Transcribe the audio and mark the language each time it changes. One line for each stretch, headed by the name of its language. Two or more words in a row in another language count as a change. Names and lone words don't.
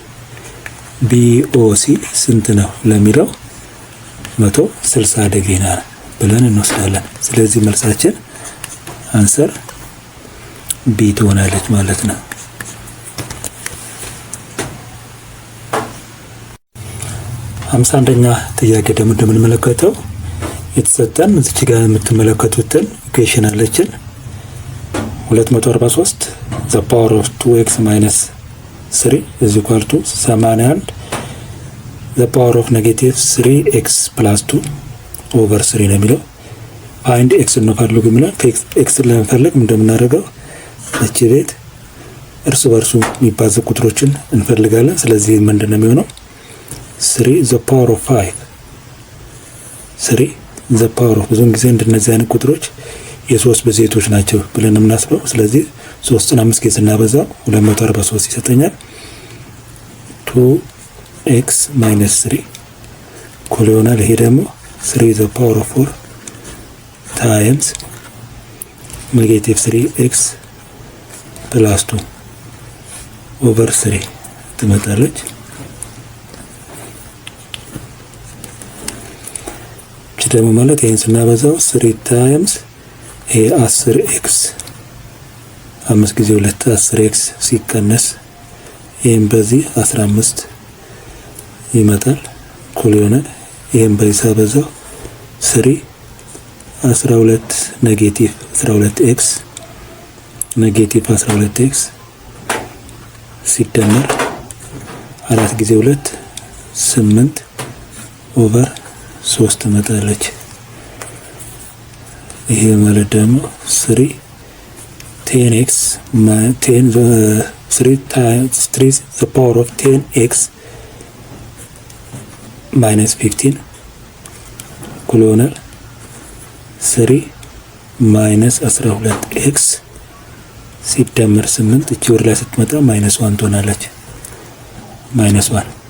Amharic: BOC ስንት ነው ለሚለው 160 ዲግሪ ነው ብለን እንወስዳለን። ስለዚህ መልሳችን አንሰር ቢ ትሆናለች ማለት ነው። 51ኛ ጥያቄ ደግሞ እንደምንመለከተው የተሰጠን እዚህ ጋር የምትመለከቱትን ኢኩዌሽን አለችን
English: 243 the power of 2x minus 3 is equal to 81 the power of negative 3x plus 2 over 3
Amharic: ነው የሚለው
English: find x
Amharic: ነው ፈልጉ የሚለው x ለመፈለግ እንደምናደርገው እቺ ቤት እርስ በርሱ የሚባዙ ቁጥሮችን እንፈልጋለን። ስለዚህ ምንድነው የሚሆነው
English: 3 the power of 5 3 the power of
Amharic: ብዙውን ጊዜ እንደነዚህ አይነት ቁጥሮች የሶስት ብዜቶች ናቸው ብለን እናስበው። ስለዚህ 3ን 5 ጊዜ ስናበዛው 243 ይሰጠኛል።
English: 2x minus 3
Amharic: እኩል ይሆናል ይሄ ደግሞ
English: 3 the power of 4 times negative 3x plus 2 over 3 ትመጣለች።
Amharic: እቺ ደግሞ ማለት ይሄን ስናበዛው
English: 3 times
Amharic: ይሄ 10x 5 ጊዜ 2 10x ሲቀነስ ይሄን በዚህ 15 ይመጣል እኩል ይሆናል ይሄን በዚህ ሳበዛው 3 12
English: negative 12x negative 12x
Amharic: ሲደመር 4 ጊዜ 2 8 ኦቨር 3 ትመጣለች። ይሄ ማለት ደግሞ 3 10x
English: 3 the power of 10x minus 15
Amharic: እኩል ይሆናል
English: 3 minus 12x
Amharic: ሲደመር 8 እቺ ወደ ላይ ስትመጣ -1 ትሆናለች -1።